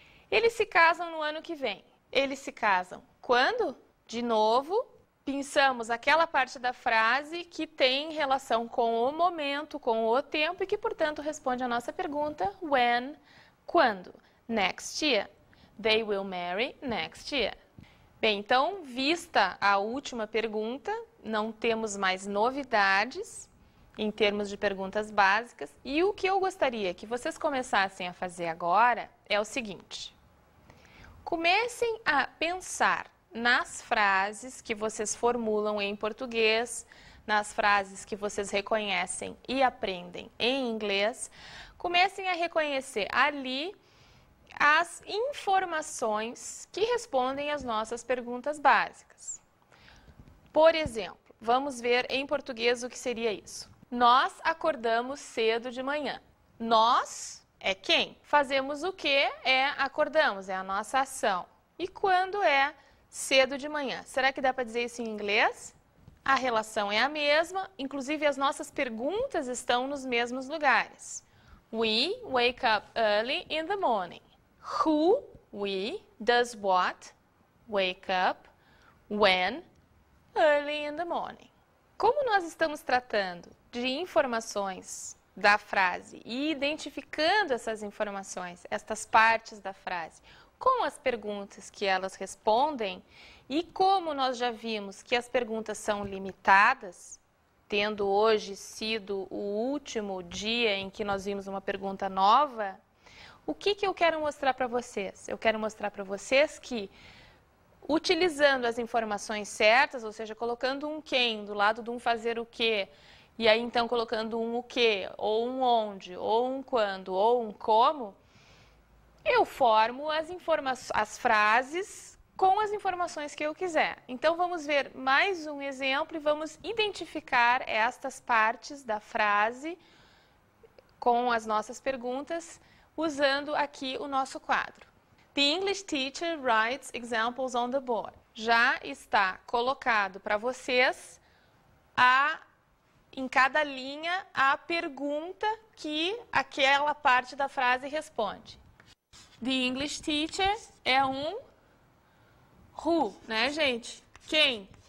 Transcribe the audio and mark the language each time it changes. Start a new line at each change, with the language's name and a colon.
Portuguese: Eles se casam no ano que vem. Eles se casam quando? De novo, pensamos aquela parte da frase que tem relação com o momento, com o tempo e que, portanto, responde a nossa pergunta when, quando.
English: Next year. They will marry next year.
Portuguese: Bem, então, vista a última pergunta, não temos mais novidades em termos de perguntas básicas. E o que eu gostaria que vocês começassem a fazer agora é o seguinte. Comecem a pensar nas frases que vocês formulam em português, nas frases que vocês reconhecem e aprendem em inglês. Comecem a reconhecer ali as informações que respondem às nossas perguntas básicas. Por exemplo, vamos ver em português o que seria isso. Nós acordamos cedo de manhã. Nós é quem? Fazemos o que? Acordamos, é a nossa ação. E quando é cedo de manhã? Será que dá para dizer isso em inglês? A relação é a mesma, inclusive as nossas perguntas estão nos mesmos lugares.
English: We wake up early in the morning. Who, we, does what, wake up, when, early in the morning.
Portuguese: Como nós estamos tratando de informações da frase e identificando essas informações, estas partes da frase, com as perguntas que elas respondem, e como nós já vimos que as perguntas são limitadas, tendo hoje sido o último dia em que nós vimos uma pergunta nova, o que eu quero mostrar para vocês? Eu quero mostrar para vocês que, utilizando as informações certas, ou seja, colocando um quem do lado de um fazer o quê, e aí então colocando um o quê, ou um onde, ou um quando, ou um como, eu formo as frases com as informações que eu quiser. Então vamos ver mais um exemplo e vamos identificar estas partes da frase com as nossas perguntas, usando aqui o nosso quadro.
English: The English teacher writes examples on the board.
Portuguese: Já está colocado para vocês em cada linha a pergunta que aquela parte da frase responde.
English: The English teacher
Portuguese: é um who, né, gente? Quem?